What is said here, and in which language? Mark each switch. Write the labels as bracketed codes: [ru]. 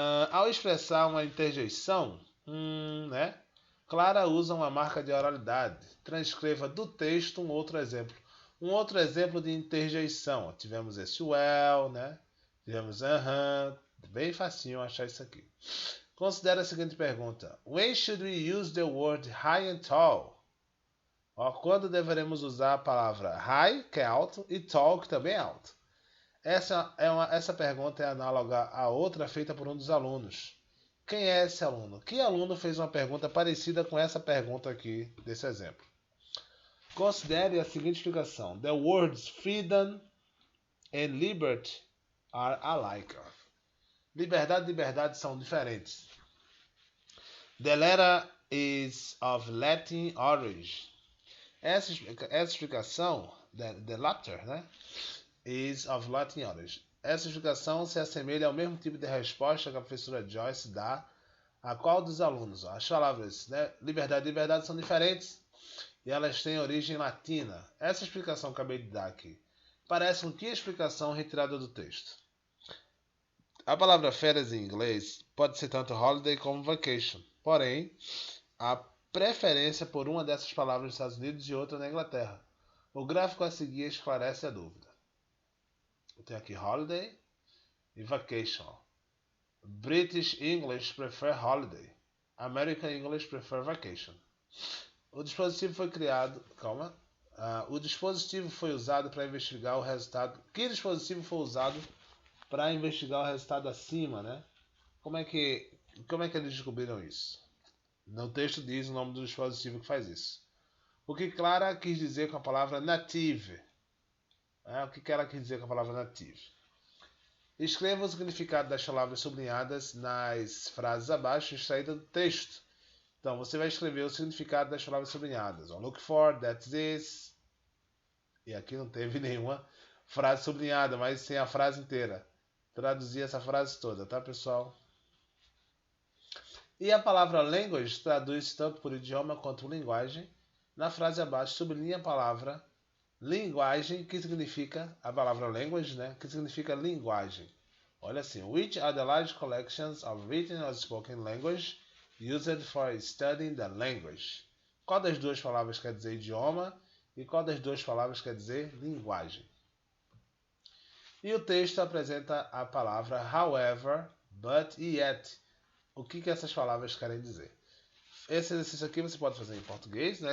[pt] Ao expressar uma interjeição, né? Clara usa uma marca de oralidade. Transcreva do texto um outro exemplo. Um outro exemplo de interjeição. Tivemos esse well, né? Tivemos bem facinho achar isso aqui. Considere a seguinte pergunta. [en] When should we use the word high and tall? [pt] Quando deveremos usar a palavra high, que é alto, e tall, que também é alto? Essa pergunta é análoga a outra feita por um dos alunos. Quem é esse aluno? Que aluno fez uma pergunta parecida com essa pergunta aqui, desse exemplo? Considere a seguinte explicação. [en] The words freedom and liberty are alike. [pt] Liberdade e liberdade são diferentes. [en] The letter is of Latin origin. [pt] Essa explicação, [en] the latter, né, is of Latin origin. [pt] Essa explicação se assemelha ao mesmo tipo de resposta que a professora Joyce dá a qual dos alunos? As palavras, né, liberdade e liberdade são diferentes e elas têm origem latina. Essa explicação que eu acabei de dar aqui parece que explicação retirada do texto. A palavra férias em inglês pode ser tanto holiday como vacation. Porém, há preferência por uma dessas palavras nos Estados Unidos e outra na Inglaterra. O gráfico a seguir esclarece a dúvida. Eu tenho aqui holiday e vacation. [en] British English prefer holiday. American English prefer vacation. [pt] O dispositivo foi criado... o dispositivo foi usado para investigar o resultado... Que dispositivo foi usado para investigar o resultado acima, né? Como é que eles descobriram isso? No texto diz o nome do dispositivo que faz isso. O que Clara quis dizer com a palavra native? O que ela quis dizer com a palavra native? Escreva o significado das palavras sublinhadas nas frases abaixo, extraídas do texto. Então, você vai escrever o significado das palavras sublinhadas. [en] Look for, that's this. [pt] E aqui não teve nenhuma frase sublinhada, mas sem a frase inteira. Traduzir essa frase toda, tá, pessoal? E a palavra language traduz tanto por idioma quanto por linguagem. Na frase abaixo, sublinha a palavra linguagem, que significa a palavra language, né? Que significa linguagem. Olha assim, [en] which are the large collections of written or spoken language used for studying the language? [pt] Qual das duas palavras quer dizer idioma e qual das duas palavras quer dizer linguagem? E o texto apresenta a palavra however, but e yet. O que essas palavras querem dizer? Esse exercício aqui você pode fazer em português, né?